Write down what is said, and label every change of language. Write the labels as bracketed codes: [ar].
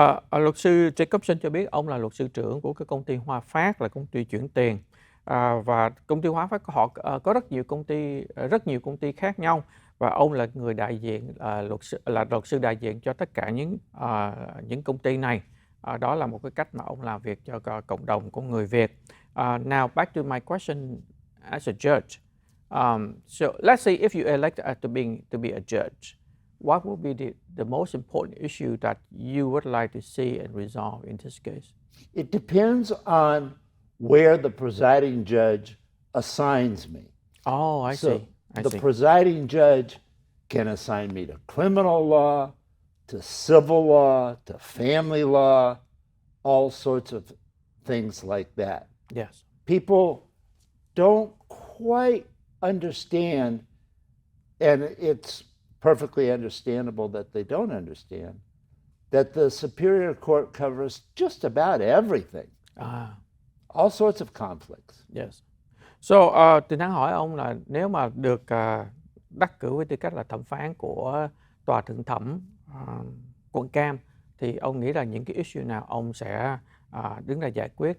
[vi] Luật sư Jacobson cho biết ông là luật sư trưởng của cái công ty Hoa Phát, là công ty chuyển tiền, và công ty Hoa Phát họ có rất nhiều công ty khác nhau, và ông là người đại diện luật sư đại diện cho tất cả những công ty này. Đó là một cái cách mà ông làm việc cho cộng đồng của người Việt. [en] Now back to my question as a judge. So let's say if you elect to be a judge, what would be the most important issue that you would like to see and resolve in this case? It depends on where the presiding judge assigns me. Oh, I see. The presiding judge can assign me to criminal law, to civil law, to family law, all sorts of things like that. Yes. People don't quite understand, and it's perfectly understandable that they don't understand, that the Superior Court covers just about everything. All sorts of conflicts. Yes. [vi] So, tôi đang hỏi ông là nếu mà được đắc cử với tư cách là thẩm phán của Tòa Thượng Thẩm quận Cam, thì ông nghĩ là những cái issue nào ông sẽ đứng ra giải quyết?